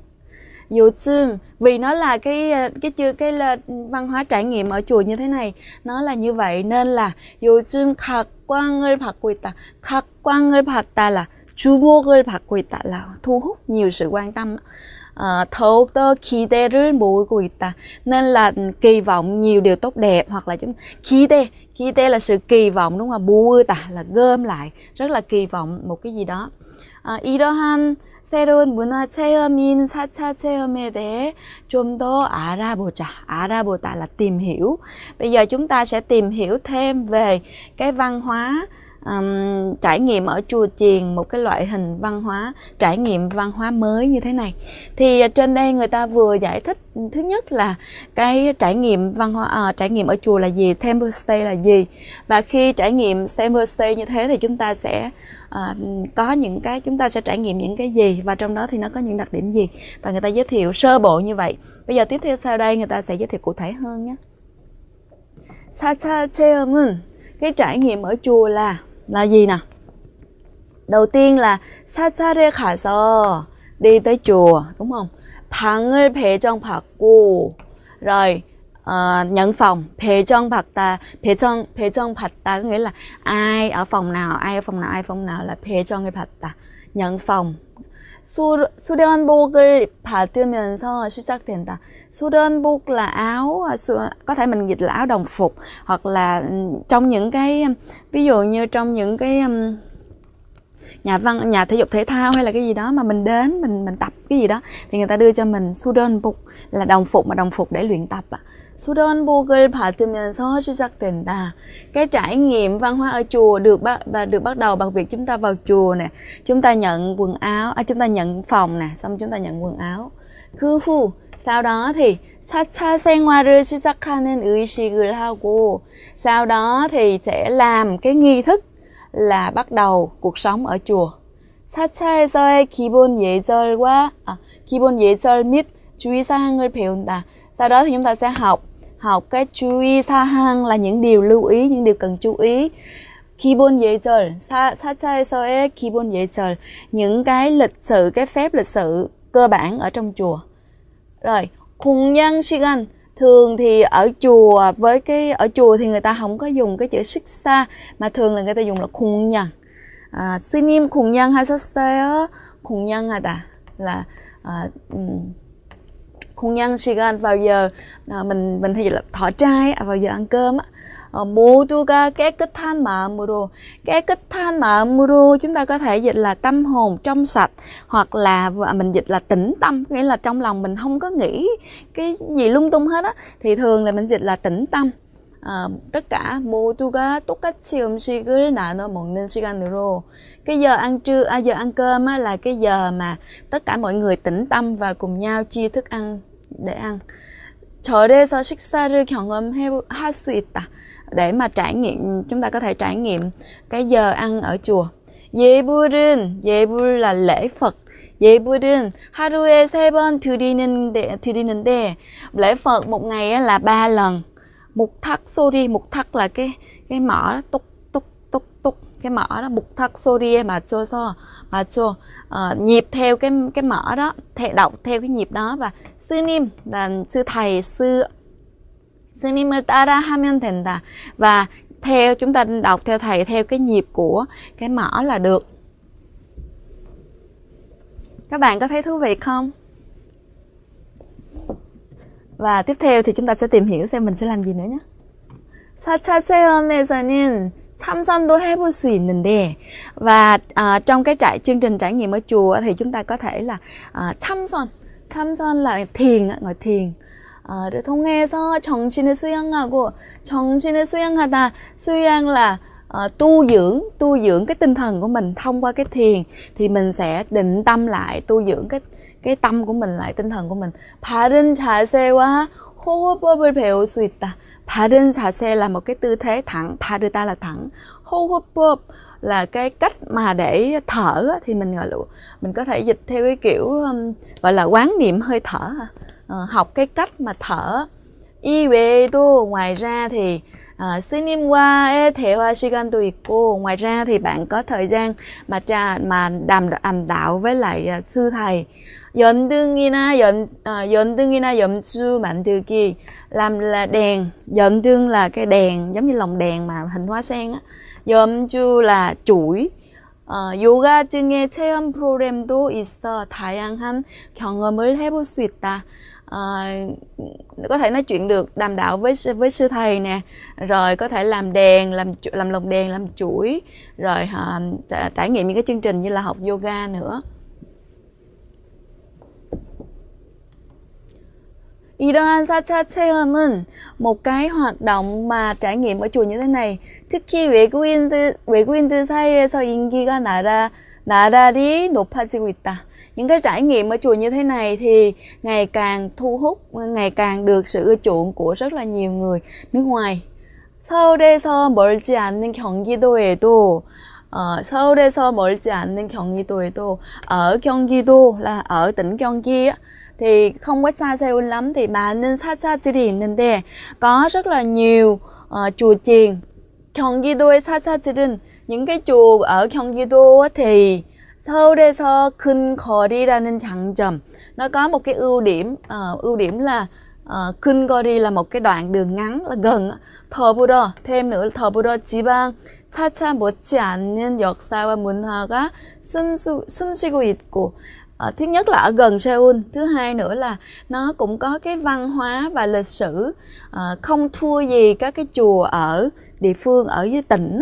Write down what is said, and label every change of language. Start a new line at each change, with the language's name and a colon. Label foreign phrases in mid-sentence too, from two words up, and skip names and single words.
Vietnamese: 요즘, vì nó là cái văn hóa trải nghiệm ở chùa như thế này, nó là như vậy nên là
Korean: 요즘 각광을 받고 있다. 각광을 받다 là 주목을 받고 있다,
Vietnamese: là thu hút nhiều sự quan tâm.
Korean: 더욱더 기대를 모으고 있다,
Vietnamese: nên là kỳ vọng nhiều điều tốt đẹp, hoặc là 기대 là sự kỳ vọng, đúng không? 모으다 là gom lại, rất là kỳ vọng một cái gì đó.
Korean: 이러한 새로운 문화 체험인 4차 체험에 대해 좀 더 알아보자.
Vietnamese: 알아보다 là tìm hiểu. Bây giờ chúng ta sẽ tìm hiểu thêm về cái văn hóa trải nghiệm ở chùa chiền, một cái loại hình văn hóa, trải nghiệm văn hóa mới như thế này. Thì trên đây người ta vừa giải thích thứ nhất là cái trải nghiệm văn hóa, trải nghiệm ở chùa là gì,
English: temple stay
Vietnamese: là gì. Và khi trải nghiệm
English: temple stay
Vietnamese: như thế thì chúng ta sẽ có những cái, chúng ta sẽ trải nghiệm những cái gì, và trong đó thì nó có những đặc điểm gì, và người ta giới thiệu sơ bộ như vậy. Bây giờ tiếp theo sau đây người ta sẽ giới thiệu cụ thể hơn nhé.
Korean: 4차 체험은,
Vietnamese: cái trải nghiệm ở chùa là gì nào? Đầu tiên là
Korean: 사찰에 가서,
Vietnamese: đi tới chùa, đúng không?
Korean: 방을 배정받고,
Vietnamese: rồi nhận phòng,
Korean: 배정받다, 배정받다
Vietnamese: có nghĩa là ai ở phòng nào là
Korean: 배정을 받다,
Vietnamese: nhận phòng.
Korean: 수련복을 받으면서 시작된다.
Vietnamese: 수련복 là áo, có thể mình dịch là áo đồng phục, hoặc là trong những cái, ví dụ như trong những cái nhà thể dục thể thao hay là cái gì đó mà mình đến mình tập cái gì đó thì người ta đưa cho mình 수련복 là đồng phục, mà đồng phục để luyện tập ạ.
Korean: 수련복을 받으면서 시작된다.
Vietnamese: Cái trải nghiệm văn hóa ở chùa được bắt đầu bằng việc chúng ta vào chùa nè, chúng ta nhận quần áo, chúng ta nhận phòng nè, xong chúng ta nhận quần áo.
Korean: 그 후,
Vietnamese: sau đó thì
Korean: 4차 생활을 시작하는 의식을 ha고,
Vietnamese: sau đó thì sẽ làm cái nghi thức là bắt đầu cuộc sống ở chùa.
Korean: 4차에서의 기본 예절과 기본 예절 및 주의사항을 배운다.
Vietnamese: Sau đó thì chúng ta sẽ học cái chú ý 사항 là những điều lưu ý, những điều cần chú ý.
Korean: 기본 예절, 4차에서의 기본 예절,
Vietnamese: những cái lịch sự, cái phép lịch sự cơ bản ở trong chùa. Rồi,
Korean: 공양 시간,
Vietnamese: thường thì ở chùa ở chùa thì người ta không có dùng cái chữ 식사 mà thường là người ta dùng là 공양.
Korean: 스님 공양 하셨어요? 공양하다 là 공양 시간,
Vietnamese: vào giờ mình hay dịch là thọ trai, vào giờ ăn cơm á.
Korean: 모두가 깨끗한 마음으로, 깨끗한 마음으로
Vietnamese: chúng ta có thể dịch là tâm hồn trong sạch, hoặc là mình dịch là tĩnh tâm, nghĩa là trong lòng mình không có nghĩ cái gì lung tung hết á, thì thường là mình dịch là tĩnh tâm. tất cả
Korean: 모두가 똑같이 음식을 나눠 먹는 시간으로,
Vietnamese: cái giờ ăn trưa, giờ ăn cơm á, là cái giờ mà tất cả mọi người tĩnh tâm và cùng nhau chia thức ăn để ăn.
Korean: 절에서 식사를 경험할 수 있다,
Vietnamese: để mà trải nghiệm, chúng ta có thể trải nghiệm cái giờ ăn ở chùa.
Korean: 예불은, 예불
Vietnamese: là lễ Phật.
Korean: 예불은 하루에 3번 드리는데
Vietnamese: lễ Phật một ngày là 3 lần.
Korean: 목탁 소리,
Vietnamese: mukthak là cái mỏ túc túc túc túc, cái mỏ đó,
Korean: 목탁 소리에 맞춰서
Vietnamese: nhịp theo cái mỏ đó, đọc theo cái nhịp đó. Và 스님 là sư thầy,
Korean: 스님을 따라 하면 된다,
Vietnamese: và theo chúng ta đọc theo thầy theo cái nhịp của cái mỏ là được. Các bạn có thấy thú vị không? Và tiếp theo thì chúng ta sẽ tìm hiểu xem mình sẽ làm gì nữa nhé.
Korean: 4차 체험에서는 참선도 해볼 수 있는데,
Vietnamese: và trong cái chương trình trải nghiệm ở chùa thì chúng ta có thể là 참선 là thiền, ngồi thiền.
Korean: 를 통해서 정신을 수양하고, 정신을 수양하다, 수양
Vietnamese: là tu dưỡng cái tinh thần của mình thông qua cái thiền, thì mình sẽ định tâm lại, tu dưỡng cái tâm của mình lại, tinh thần của mình.
Korean: 바른 자세와 호흡법을 배울 수 있다. 바른 자세
Vietnamese: là một cái tư thế thẳng, 바르다 là thẳng, 호흡법 là cái cách mà để thở, thì mình có thể dịch theo cái kiểu gọi là quán niệm hơi thở, học cái cách mà thở.
Korean: 이 외에도,
Vietnamese: ngoài ra thì
Korean: 스님과의 대화 시간도 있고,
Vietnamese: ngoài ra thì bạn có thời gian mà đàm đạo với lại sư thầy.
Korean: 연등이나 염주 만들기,
Vietnamese: làm là đèn, 연등 là cái đèn giống như lồng đèn mà hình hoa sen á, 염주 là chuỗi.
Korean: 요가 등의 체험 프로그램도 있어 다양한 경험을 해볼 수 있다.
Vietnamese: Có thể nói chuyện được, đàm đạo với sư thầy nè, rồi có thể làm đèn, làm lồng đèn, làm chuỗi, rồi trải nghiệm những cái chương trình như là học yoga nữa.
Korean: 이러한 4차 체험은
Vietnamese: một cái hoạt động mà trải nghiệm ở chùa như thế này,
Korean: 특히 외국인들 사이에서 인기가 나날이 높아지고 있다.
Vietnamese: Những cái trải nghiệm ở chùa như thế này thì ngày càng thu hút, ngày càng được sự ưa chuộng của rất là nhiều người nước ngoài.
Korean: 서울에서 멀지 않는 경기도에도, 서울에서 멀지 않는 경기도에도,
Vietnamese: ở 경기도 là ở tỉnh Gyeonggi á, thì không quá xa Seoul lắm, thì
Korean: 많은 사찰들이 있는데
Vietnamese: có rất là nhiều chùa chiền.
Korean: 경기도의 사찰들은,
Vietnamese: những cái chùa ở Gyeonggi-do thì
Korean: 서울에서 근거리라는 장점,
Vietnamese: nó có một cái ưu điểm là 근거리 là một cái đoạn đường ngắn, là gần. 더불어, thêm nữa,
Korean: 더불어 지방 사찰 못지 않는 역사와 문화가 숨쉬고 있고,
Vietnamese: thứ nhất là ở gần Seoul, thứ hai nữa là nó cũng có cái văn hóa và lịch sử không thua gì các cái chùa ở địa phương, ở dưới tỉnh.